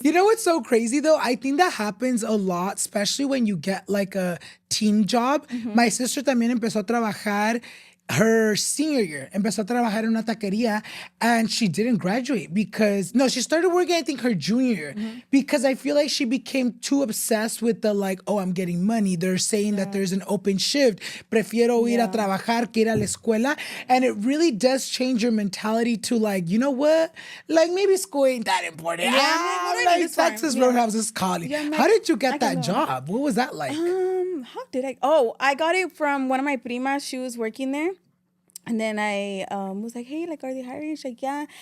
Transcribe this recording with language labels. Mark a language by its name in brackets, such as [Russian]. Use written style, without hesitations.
[English] You know what's so crazy, though? I think that happens a lot, especially when you get, like, a teen job. My sister [Spanish] también empezó a trabajar [English] her senior year, [Spanish] empezó a trabajar en una taquería, [English] and she didn't graduate because, no, she started working, I think, her junior year, because I feel like she became too obsessed with the, like, oh, I'm getting money. They're saying that there's an open shift. [Spanish] Prefiero ir a trabajar que ir a la escuela. [English] And it really does change your mentality to, like, you know what? Like, maybe school ain't that important. Like Texas Roadhouse is calling. How did you get that job? What was that like? How did I? Oh, I got it from one of my primas. She was working there. And then I was like, hey, like, are they hiring? She's like, yeah.